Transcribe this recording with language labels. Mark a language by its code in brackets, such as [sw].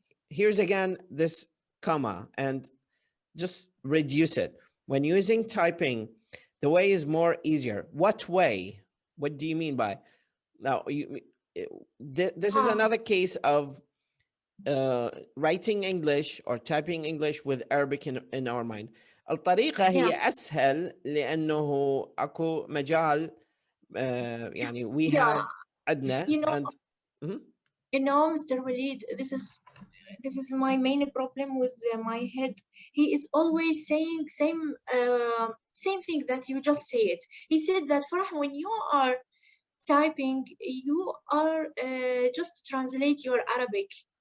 [en] Here's again this comma, and just reduce it. When using typing, the way is more easier. What way? What do you mean by? Now, this is another case of writing English or typing English with Arabic in our mind. [ar] الطريقة هي [en] Yeah. [ar] أسهل لأنه أكو مجال يعني [en] we Yeah. have [ar] عندنا [en] You know, and Mhm. Mr. Walid, this is my main problem with my head. He is always saying same thing that you just said. He said that Farah, when you are typing, you are just translate your Arabic